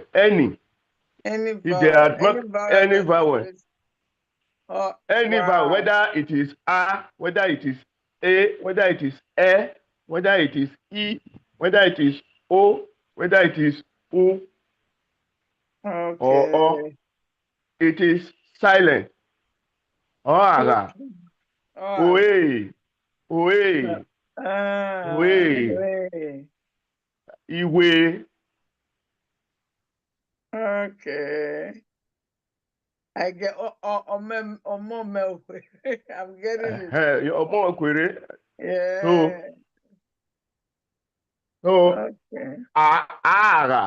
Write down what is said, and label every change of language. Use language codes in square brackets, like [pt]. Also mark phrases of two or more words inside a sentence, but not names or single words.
[en] Any vowel, whether it is A, whether it is A, whether it is E, whether it is E, whether it is O, whether it is U or O, it is silent. [yo] Oara. Oe. Oe. Oe. Iwe. [en] Okay. I get I'm getting it. Yeah. So Ara.